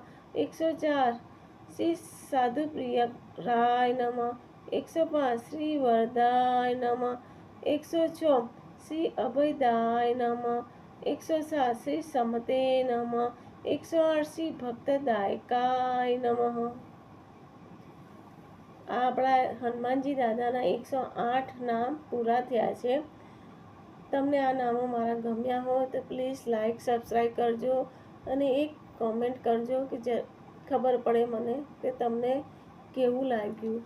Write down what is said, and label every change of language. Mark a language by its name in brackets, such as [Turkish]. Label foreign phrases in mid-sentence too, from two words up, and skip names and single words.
[Sanskrit] 104 श्री साधु प्रिय राय नमः। 105 श्री वरदाय नमः। 106 श्री अभयदाय नमः। 107 श्री समते नमः। 108 श्री भक्तदायकाय नमः। [Gujarati] આપણા હનુમાનજી દાદાના 108 નામ પૂરા થયા છે। તમને આ નામો મારા ગમ્યા હોય તો [English] please like subscribe [Gujarati] કરજો અને એક કોમેન્ટ કરજો કે જે ખબર પડે મને કે તમને કેવું લાગ્યું।